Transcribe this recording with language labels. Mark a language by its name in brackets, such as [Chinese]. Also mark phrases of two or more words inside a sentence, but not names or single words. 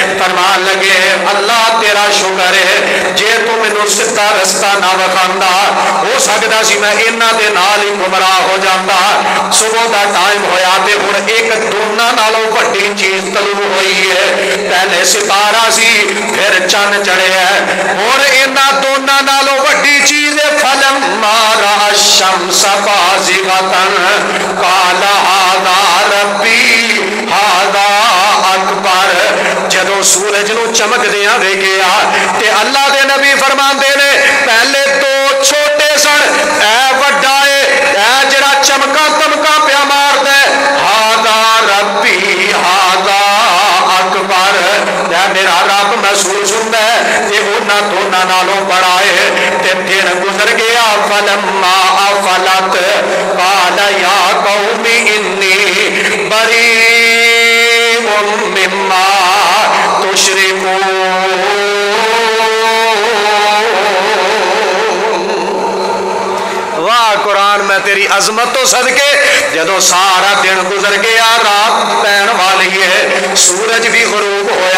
[Punjabi] فرمان لگے اللہ تیرا شکر ہے جے تو مینوں سدھا رستہ نہ وکھاندا ہو سکدا سی میں انہاں دے نال ہی گمراہ ہو جاندا. صبح دا ٹائم ہویا تے ہن اک دوناں نالوں وڈی چیز طلوع ہوئی ہے. پہلے ستارہ سی فیر چن چڑھیا ہن انہاں دوناں نالوں وڈی چیز ہے. [Arabic] فلما رأى الشمس بازغة قال هذا ربي هذا أكبر. [Punjabi] جدوں سورج نوں چمکدیاں ویکھیا تے اللہ دے نبی فرماندے نے پہلے تو چھوٹے سن اے وڈا ہے اے جیہڑا چمکا چمکا پیا ماردا [Arabic] هذا ربي هذا أكبر. [Punjabi] اے میرا رب محسوس ہوندا ہے تے انہاں دوناں نالوں بڑا ہے. تے دن گزر گیا [Arabic] فلما أفلت قال يا قوم إني بريء مما تشركون. [Punjabi] واہ قرآن میں تیری عظمت توں صدقے جدوں سارا دن گزر گیا رات پین والی ہے سورج بھی غروب ہویا.